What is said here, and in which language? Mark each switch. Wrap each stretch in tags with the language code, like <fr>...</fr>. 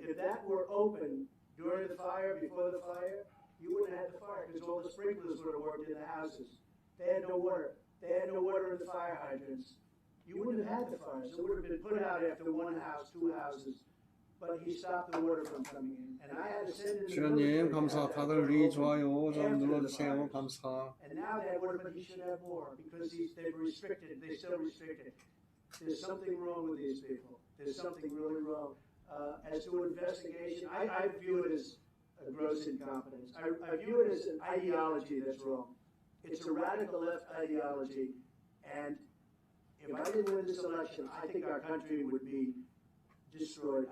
<en>If that were open during the fire, before the fire, you wouldn't have had the fire because all the sprinklers would have worked in the houses. They had no water. They had no water in the fire hydrants. You wouldn't have had the fires. It would have been put out after one house, two houses. But he stopped the water from coming in. And I had to send in the</en> <ko>주연님 감사. 다들 리 좋아요 좀 눌러주세요. 감사.</ko> <en>And now they have water, but he should have more because they've restricted. They still restricted. There's something wrong with these people. There's something really wrong. As to investigation, I view it as a gross incompetence. I view it as an ideology that's wrong. It's a radical left ideology, and if I didn't win this election, I think our country would be destroyed.</en>